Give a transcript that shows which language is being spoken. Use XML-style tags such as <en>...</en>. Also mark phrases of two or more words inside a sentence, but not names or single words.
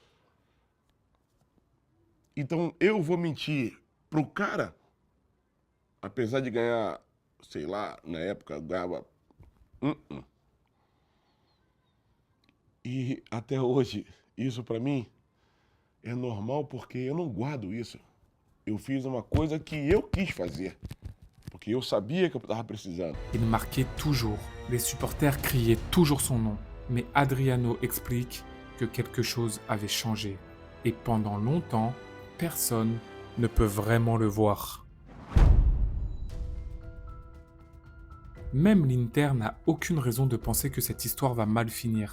<pt>Então eu vou mentir pro cara, apesar de ganhar, sei lá, na época eu ganhava. E até hoje, isso pra mim é normal porque eu não guardo isso. Eu fiz uma coisa que eu quis fazer, porque eu sabia que eu estava precisando.</pt> <fr>Il marquait toujours. Les supporters criaient toujours son nom. Mais Adriano explique que quelque chose avait changé. Et pendant longtemps, personne ne peut vraiment le voir. Même l'Inter n'a aucune raison de penser que cette histoire va mal finir.</fr>